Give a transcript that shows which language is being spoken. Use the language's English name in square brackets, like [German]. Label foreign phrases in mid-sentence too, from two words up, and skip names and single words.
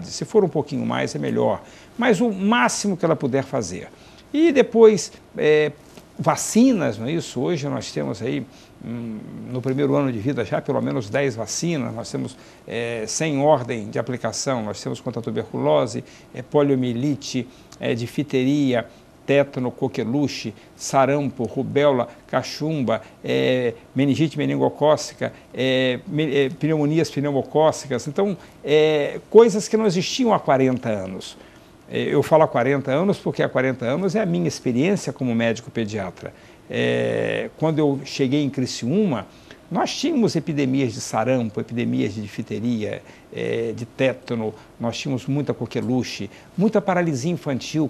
[Portuguese] Se for um pouquinho mais, é melhor. Mas o máximo que ela puder fazer. E depois, vacinas, não é isso? Hoje nós temos aí, no primeiro ano de vida, já pelo menos 10 vacinas. Nós temos, sem ordem de aplicação, nós temos contra a tuberculose, poliomielite, difteria, tétano, coqueluche, sarampo, rubéola, cachumba, meningite meningocócica, pneumonias pneumocócicas. Então, coisas que não existiam há 40 anos. Eu falo há 40 anos porque há 40 anos é a minha experiência como médico pediatra. Quando eu cheguei em Criciúma, Nós tínhamos epidemias de sarampo, epidemias de difteria, de tétano, nós tínhamos muita coqueluche, muita paralisia infantil.